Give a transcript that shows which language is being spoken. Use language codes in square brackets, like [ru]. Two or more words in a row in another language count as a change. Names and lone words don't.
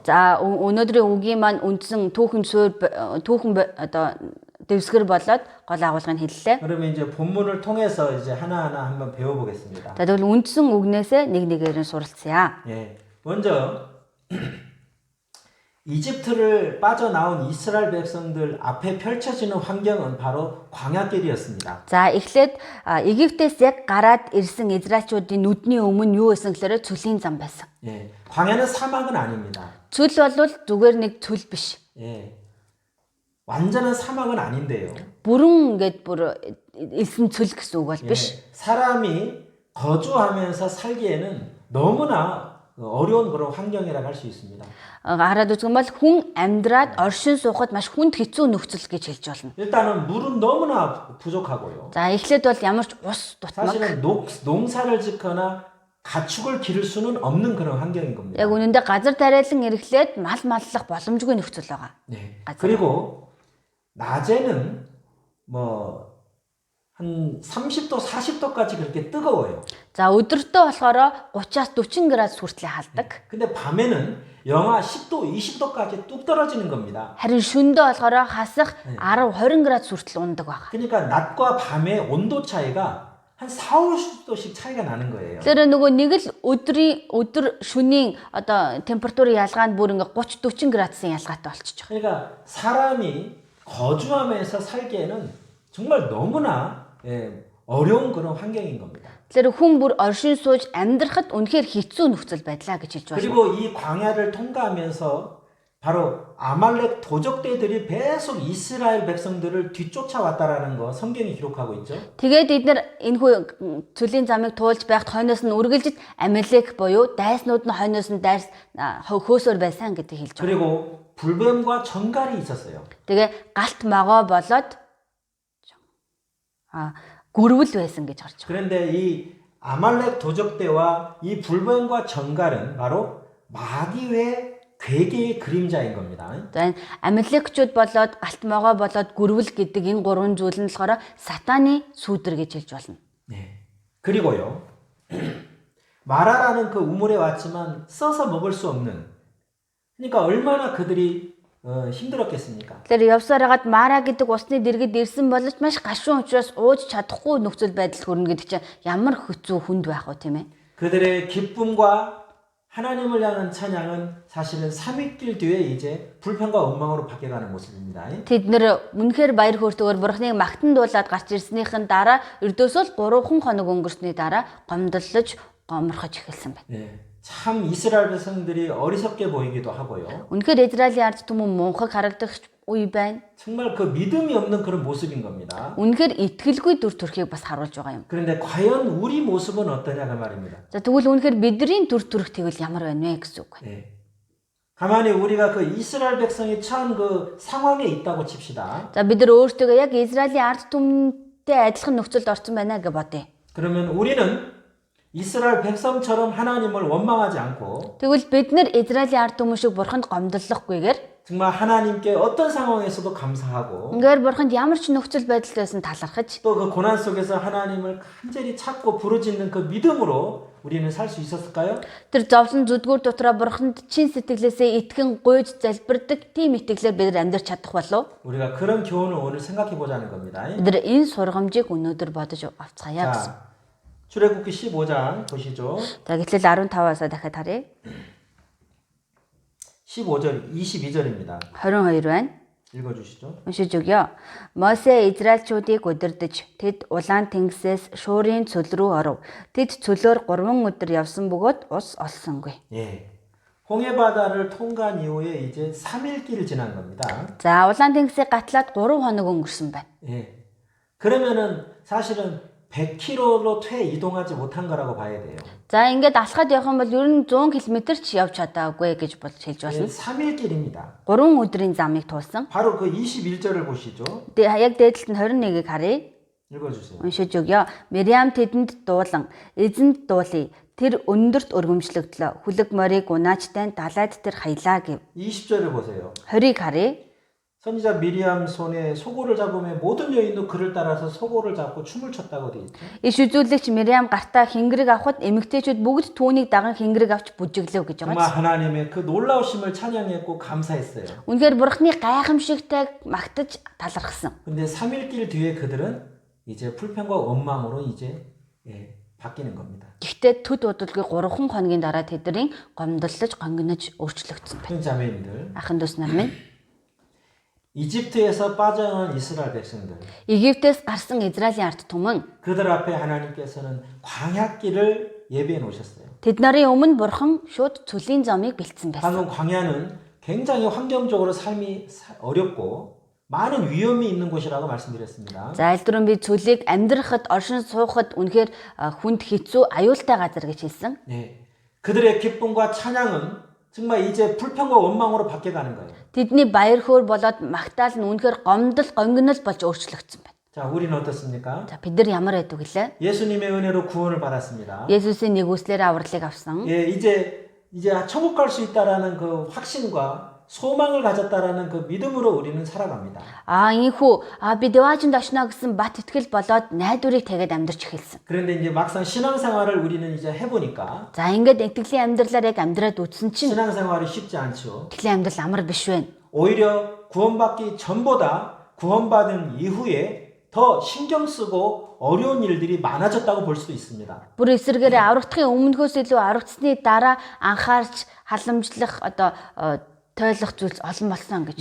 [mn] За өнөөдрийн үгийн маань үндсэн түүхэн одоо дэвсгэр болоод гол агуулгыг хэллээ. [ko] 그러면 이제 본문을 통해서 이제 하나하나 한번 배워보겠습니다. [mn] За тэгвэл үндсэн үгнээсээ нэг нэгээр нь суралцъя. [ko] 예. 먼저 이집트를 빠져나온 이스라엘 백성들 앞에 펼쳐지는 환경은 바로 광야길이었습니다. [mn] За эхлээд Египтээс яг гараад ирсэн Израильчүүдийн нүдний өмнө юу байсан гэхээр цөлийн зам байсан. [ko] 예. 광야는 사막은 아닙니다. [mn] Цөл бол зүгээр нэг цөл биш. [ko] 예. 완전한 사막은 아닌데요. [mn] Бүрэн гэд бүр элсэн цөл гэсэн үг бол [ko] 예. [mn] биш. [ko] 사람이 거주하면서 살기에는 너무나 어려운 그런 환경이라고 할 수 있습니다. [mn] Хараад үзэх юм бол хүн амьдраад оршин суухад маш хүнд хэцүү нөхцөл гэж хэлж болно. [ko] 일단은 물은 너무나 부족하고요. [mn] За эхлээд бол ямар ч ус дутмаг. [ko] 사실은 농사를 짓거나 가축을 기를 수는 없는 그런 환경인 겁니다. [mn] Яг үнэндээ газар тариалан эрхлээд мал маллах боломжгүй нөхцөл байгаа. [ko] 네. 그리고 낮에는 뭐 한 30도, 40도까지 그렇게 뜨거워요. [mn] За өдөртөө болохоор 30-аас 40 градус хүртэл халдаг. [ko] 근데 밤에는 영하 10도, 20도까지 뚝 떨어지는 겁니다. [mn] Харин шөндөө болохоор хасах 10-20 градус хүртэл ундаг байна. [ko] 그러니까 낮과 밤의 온도 차이가 한 4, 50도씩 차이가 나는 거예요. [mn] Тэр нөгөө нэг л өдөр шөнийн одоо температурын ялгаа нь бүр ингээ 30-40 градусын ялгаатай болчихж байгаа. [ko] 그러니까 사람이 거주하면서 살기에는 정말 너무나 어려운 그런 환경인 겁니다. [mn] Тэр хүн бүр оршин сууж амьдрахад үнэхээр хэцүү нөхцөл байдлаа гэж хэлж байна. [ko] 그리고 이 광야를 통과하면서 바로 아말렉 도적대들이 계속 이스라엘 백성들을 뒤쫓아왔다라는 거 성경이 기록하고 있죠. [mn] Тэгээд эдгээр энэхүү цөлийн замыг туулж байхад хойноос нь үргэлж Амелек буюу дайснууд нь хойноос нь дайс хөөсөөр байсан гэдгийг хэлж байгаа. [ko] 그리고 불뱀과 정갈이 있었어요. [mn] Тэгээ галт могоо болоод гөрвөл байсан гэж харж байгаа. [ko] 그런데 이 아말렉 도적대와 이 불뱀과 정갈은 바로 마귀의 괴계의 그림자인 겁니다. [mn] За энэ Амелекчүүд болоод галт могоо болоод гөрвөл гэдэг энэ гурван зүйл нь болохоор сатаны сүүдэр гэж хэлж болно. [ko] 네. 그리고요. 마라라는 그 우물에 왔지만 써서 먹을 수 없는. 그러니까 얼마나 그들이 힘들었겠습니까? [mn] Тэр явсаар хагаад Мара гэдэг усны дэргэд ирсэн боловч маш гашуун учраас ууж чадахгүй нөхцөл байдал хүрнэ гэдэг чинь ямар хэцүү хүнд байх вэ тийм ээ? [ko] 그들의 기쁨과 하나님을 향한 찬양은 사실은 3일길 뒤에 이제 불평과 원망으로 바뀌어가는 모습입니다. [mn] Тэд нэр үнэхээр баяр хөөртэйгээр бурхныг магтандуулаад гарч ирснийхэн дараа ердөөсөө л 3 хоног өнгөрсний дараа гомдлож гоморхож эхэлсэн байна. [ko] 네. 참 이스라엘 백성들이 어리석게 보이기도 하고요. [mn] Үнэхээр Израилийн ард түмэн мунхаг харагдах үе байна. [ko] 정말 그 믿음이 없는 그런 모습인 겁니다. [mn] Үнэхээр итгэлгүй дүр төрхийг бас харуулж байгаа юм. [ko] 그런데 과연 우리 모습은 어떠냐가 말입니다. [mn] За тэгвэл үнэхээр бидний дүр төрх тэгвэл ямар байна вэ гэсэн үг. [ko] 네. 가만히 우리가 그 이스라엘 백성이 처한 그 상황에 있다고 칩시다. [mn] За бид нар өөртөө яг Израилийн ард түмэнтэй адилхан нөхцөлд орсон байна гэж бодъё. [ko] 그러면 우리는 이스라엘 백성처럼 하나님을 원망하지 않고 [mn] Тэгвэл бид нар Израилийн ард түмэн шиг бурханд гомдлохгүйгээр [ko] 정말 하나님께 어떤 상황에서도 감사하고 [mn] ингээд бурханд ямар ч нөхцөл байдал байсан талархаж [ko] 또 그 고난 속에서 하나님을 간절히 찾고 부르짖는 그 믿음으로 우리는 살 수 있었을까요? [mn] тэр зовлон зүдгүүр дотроо бурханд чин сэтгэлээсээ итгэн гуйж залбирдаг тийм итгэлээр бид нар амьдрч чадах болов [ko] 우리가 그런 교훈을 오늘 생각해 보자는 겁니다. [mn] бид нар энэ сургамжийг өнөөдөр бодож авцгаая гэсэн. [ko] 자, 출애굽기 15장 보시죠. [mn] За гэтэл 15-аас дахиад харъя. [ko] 15절, 22절입니다. [mn] 22 байна. [ko] 읽어주시죠. [mn] Уншиж өгье. Мосе Израильчүүдийг удирдах тэд улаан тэнгисээс Шуурын цөл рүү оров. Тэд цөлөөр 3 өдөр явсан бөгөөд ус олсонгүй. [ko] 예. 홍해 바다를 통과한 이후에 이제 3일 길을 지난 겁니다. [mn] За улаан тэнгисийг гатлаад 3 хоног өнгөрсөн байна. [ko] 예. 그러면은 사실은 100km로 퇴 이동하지 못한 거라고 봐야 돼요. [mn] За ингээд алхаад явах юм бол ер нь 100 км ч явж чадаагүй гэж болж хэлж [ko] 예, [mn] байна. [ko] 3일 길입니다. [mn] 3 өдрийн замыг туулсан. [ko] 바로 그 21절을 보시죠. [mn] Яг дээдлэлт нь 21-ийг харъя. [ko] 읽어주세요. [mn] Уншиж өгье. Мириам тэдэнд дуулан эзэнд дуулъя. Тэр өндөрт өргөмжлөгдлөө. Хүлэг морийг унаачтай далайд тэр хаялаа гэв. [ko] 20절을 보세요. [mn] 20-ийг харъя. [ko] 선지자 미리암 손에 소고를 잡으며 모든 여인도 그를 따라서 소고를 잡고 춤을 췄다고 돼 있죠. [mn] Иш үзүүлэгч Мириам гартаа хингэрэг авахд эмэгтэйчүүд бүгд түүнийг даган хингэрэг авч бүжиглэв гэж [ko] 정말 [mn] байгаа. [ko] 하나님의 그 놀라우심을 찬양했고 감사했어요. [mn] Үнэхээр бурхны гайхамшигтайг магтаж талархсан. [ko] 근데 3일 길 뒤에 그들은 이제 불평과 원망으로 이제 바뀌는 겁니다. [mn] Гэхдээ төд удалгүй 3 хоногийн дараа тэдний гомдлож, гонгинож өөрчлөгдсөн байна. [ko] 형 자매님들, [mn] Ахын дүүс нар минь, [ko] 이집트에서 빠져나온 이스라엘 백성들, [mn] Египтээс гарсан Израилийн ард түмэн [ko] 그들 앞에 하나님께서는 광야길을 예비해 놓으셨어요. [mn] тэд нарын өмнө бурхан шууд цөлийн зомыг бэлдсэн байсан. [ko] 방금 광야는 굉장히 환경적으로 삶이 어렵고 많은 위험이 있는 곳이라고 말씀드렸습니다. [mn] За альдрын би цөлийг амьдрахад, оршин суухад үнэхээр хүнд хэцүү, аюултай газар гэж хэлсэн. [ko] 네, 그들의 기쁨과 찬양은 정말 이제 불평과 원망으로 바뀌어가는 거예요. [mn] Тэдний баяр хөөр болоод магтаал нь үнэхээр гомдол, гонгинол болж өөрчлөгдсөн байна. [ko] 자, 우리는 어떻습니까? [mn] За бид нар ямар байдаг гэлээ? [ko] 예수님의 은혜로 구원을 받았습니다. [mn] Есүсийн нэгүслээр авралыг авсан. [ko] 예, 이제 천국 갈 수 있다라는 그 확신과 소망을 가졌다라는 그 믿음으로 우리는 살아갑니다. [mn] Ийхүү би дэваажинд очно гэсэн бат итгэл болоод найдварыг тэгээд амьдрч эхэлсэн. [ko] 그런데 이제 막상 신앙생활을 우리는 이제 해보니까 [mn] За ингээд итгэлийн амьдралаар яг амьдраад үзсэн чинь [ko] 신앙생활이 쉽지 않죠. [mn] итгэлийн амьдрал амар биш байна. [ko] 오히려 구원받기 전보다 구원받은 이후에 더 신경 쓰고 어려운 일들이 많아졌다고 볼 수도 있습니다. [mn] Бүр эсэргээрээ аврагдахын өмнөхөөс илүү аврагдсны дараа анхаарч халамжлах одоо тойлох зүйлс олон болсон гэж.